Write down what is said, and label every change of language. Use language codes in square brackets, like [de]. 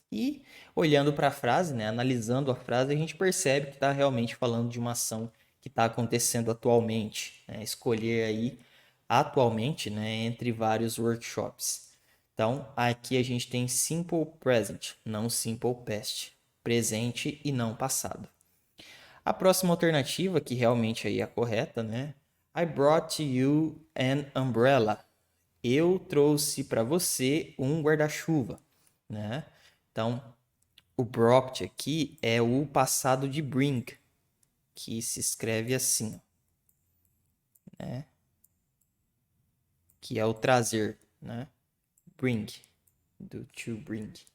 [pt] E olhando para a frase, né, analisando a frase, a gente percebe que está realmente falando de uma ação que está acontecendo atualmente, né? Escolher aí atualmente, né, entre vários workshops. Então, aqui a gente tem simple present, não simple past, presente e não passado. A próxima alternativa, que realmente aí é a correta, né? [en] I brought you an umbrella. [pt] Eu trouxe para você um guarda-chuva, né? Então, o brought aqui é o passado de bring, que se escreve assim, né? Que é o trazer, né? Bring, do to bring.